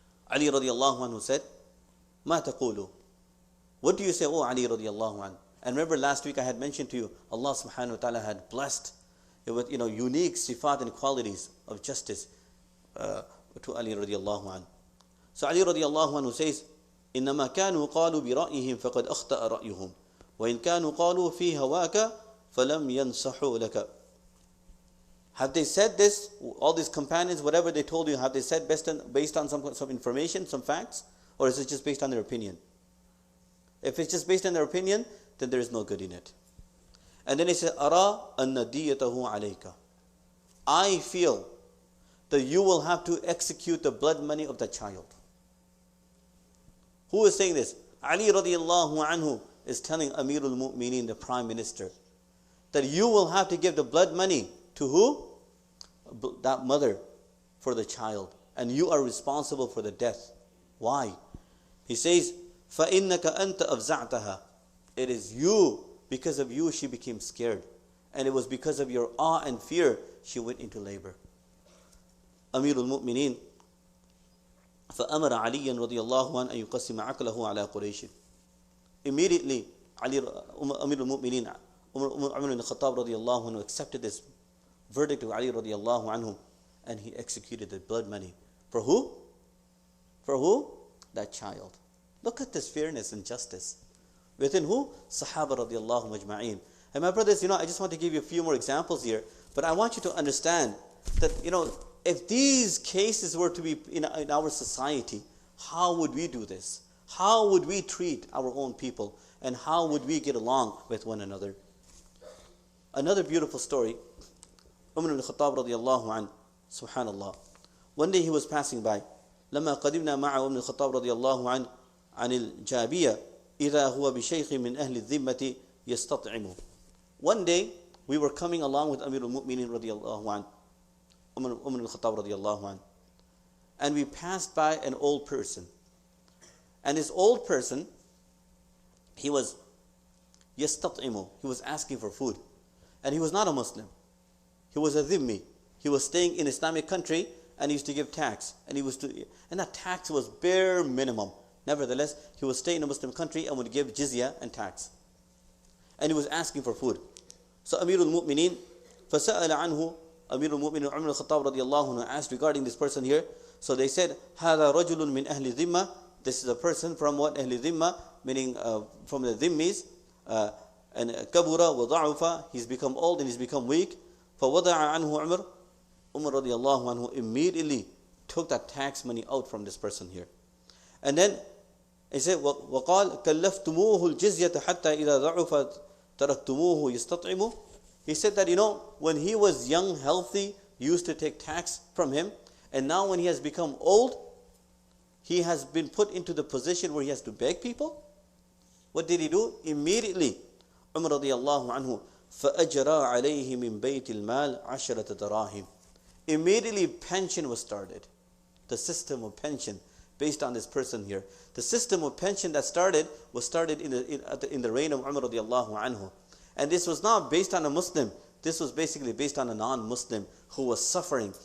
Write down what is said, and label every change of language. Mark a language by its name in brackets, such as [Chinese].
[English] Ali radiallahu anhu said, [Arabic] مَا تَقُولُ. [English] What do you say, oh Ali radiallahu anhu? And remember last week I had mentioned to you, Allah subhanahu wa ta'ala had blessed it with unique sifat and qualities of justice to Ali radiallahu anhu. So Ali radiallahu anhu says, [Arabic] إِنَّمَا كَانُوا قَالُوا بِرَأْيِهِمْ فَقَدْ أَخْطَأَ رَأْيُهُمْ وَإِنْ كَانُوا قَالُوا فِي هَوَاكَ فَلَمْ يَنْصَحُوا لَكَ. [English] Have they said this, all these companions, whatever they told you, have they said based on some information, some facts? Or is it just based on their opinion? If it's just based on their opinion, then there is no good in it. And then he said, [Arabic] أَرَى أَنَّ دِيَّتَهُ عَلَيْكَ. [English] I feel that you will have to execute the blood money of the child. Who is saying this? Ali radiallahu anhu is telling Amir al-Mu'mineen, the Prime Minister, that you will have to give the blood money to who? That mother for the child. And you are responsible for the death. Why? He says, [Arabic] فَإِنَّكَ أَنْتَ أَفْزَعْتَهَا. [English] It is you, because of you she became scared. And it was because of your awe and fear she went into labor. [Arabic] Amir al-Mu'mineen, فَأَمَرَ عَلِيًّا رَضِيَ اللَّهُ عَنْ أَن يُقَسِّمَ عَقْلَهُ عَلَى قُرَيْشٍ. [English] Immediately, Amir al-Mu'mineen, Umar ibn Khattab radiallahu anhu accepted this verdict of Ali radiallahu anhu, and he executed the blood money. For who? For who? That child. Look at this fairness and justice. Within who? Sahaba radiallahu majma'een. And my brothers, I just want to give you a few more examples here, but I want you to understand that, if these cases were to be in our society, how would we do this? How would we treat our own people? And how would we get along with one another? Another beautiful story. Umar ibn Khattab radiallahu an, subhanallah. One day he was passing by. [Arabic] لما قدمنا مع ابن الخطاب رضي الله عنه عن الجابية إذا هو بشيخ من أهل الذمة يستطعمه. [English] One day we were coming along with Amir al-Mu'mineen رضي الله عنه, Umar ibn Khattab رضي الله عنه, and we passed by an old person. And this old person, he was يستطعمه. He was asking for food. And he was not a Muslim. He was a dhimmi. He was staying in Islamic country, and he used to give tax. And that tax was bare minimum. Nevertheless, he would stay in a Muslim country and would give jizya and tax. And he was asking for food. So Amir al-Mu'mineen, [Arabic] فَسَأَلَ عَنْهُ, [English] Amir al-Mu'mineen Umar al-Khattab radiallahu anhu asked regarding this person here. So they said, [Arabic] هَذَا رَجُلٌ مِنْ أَهْلِ ذِمَّةِ. [English] This is a person from what? أهل ذمة, meaning from the dhimmis. [Arabic] And كَبُرَ وَضَعُفَ. [English] He's become old and he's become weak. [Arabic] فَوَضَعَ عَنْهُ عُمَرُ. [English] Umar radiallahu anhu immediately took that tax money out from this person here. And then he said, [Arabic] وَقَالْ كَلَّفْتُمُوهُ الْجِزْيَةَ حَتَّى إِذَا ضَعُفَ تَرَكْتُمُوهُ يَسْتَطْعِمُ. [English] He said that, when he was young, healthy, you used to take tax from him. And now when he has become old, he has been put into the position where he has to beg people. What did he do? Immediately, Umar radiallahu anhu, [Arabic] فَأَجْرَى عَلَيْهِ مِنْ بَيْتِ الْمَالِ عَشْرَةَ دَرَاهِمْ. [English] Immediately pension was started. The system of pension based on this person here. The system of pension that was started in the reign of Umar radiallahu anhu. And this was not based on a Muslim. This was basically based on a non-Muslim who was suffering.